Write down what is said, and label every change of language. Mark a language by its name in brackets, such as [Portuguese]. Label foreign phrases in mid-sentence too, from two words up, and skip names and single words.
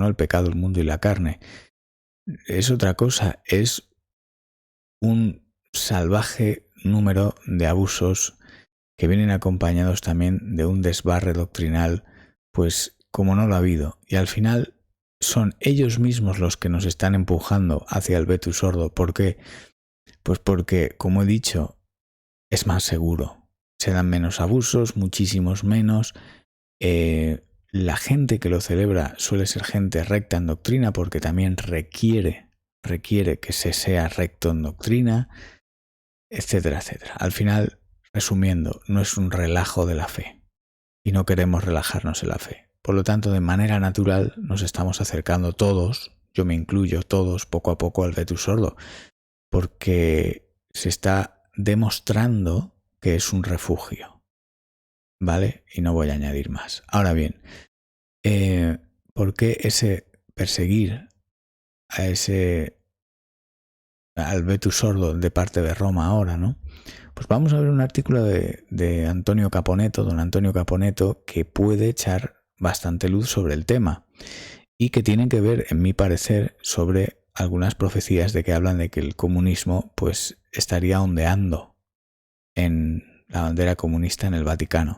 [Spanish] El pecado, el mundo y la carne. Es otra cosa, es un salvaje número de abusos que vienen acompañados también de un desbarre doctrinal, pues como no lo ha habido. Y al final son ellos mismos los que nos están empujando hacia el [Latin] vetus ordo. [Spanish] ¿Por qué? Pues porque, como he dicho, es más seguro. Se dan menos abusos, muchísimos menos. La gente que lo celebra suele ser gente recta en doctrina, porque también requiere que se sea recto en doctrina, etcétera, etcétera. Al final, resumiendo, no es un relajo de la fe y no queremos relajarnos en la fe. Por lo tanto, de manera natural nos estamos acercando todos, yo me incluyo, todos poco a poco al [Latin] vetus ordo, [Spanish] porque se está demostrando que es un refugio, ¿vale? Y no voy a añadir más. Ahora bien, ¿por qué ese perseguir al [Latin] vetus ordo [Spanish] de parte de Roma ahora, ¿no? Pues vamos a ver un artículo de Antonio Caponeto, don Antonio Caponeto, que puede echar bastante luz sobre el tema y que tienen que ver, en mi parecer, sobre algunas profecías de que hablan de que el comunismo pues estaría ondeando en la bandera comunista en el Vaticano.